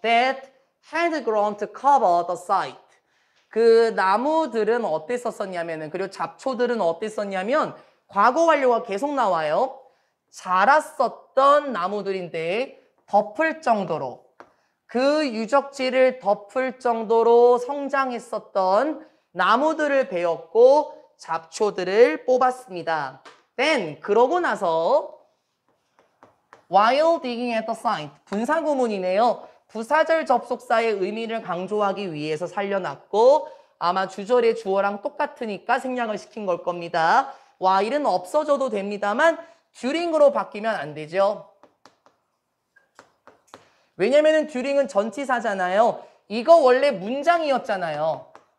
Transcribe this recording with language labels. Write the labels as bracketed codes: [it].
[en] That had grown to cover the site. [ko] 그 나무들은 어땠었냐면은, 그리고 잡초들은 어땠었냐면, 과거 완료가 계속 나와요. 자랐었던 나무들인데 덮을 정도로, 그 유적지를 덮을 정도로 성장했었던 나무들을 베었고 잡초들을 뽑았습니다. [en] Then [ko] 그러고 나서 [en] while digging at the site [ko] 분사구문이네요. 부사절 접속사의 의미를 강조하기 위해서 살려놨고 아마 주절의 주어랑 똑같으니까 생략을 시킨 걸 겁니다. while은 없어져도 됩니다만 during으로 바뀌면 안 되죠. 왜냐면은 during은 전치사잖아요. 이거 원래 문장이었잖아요.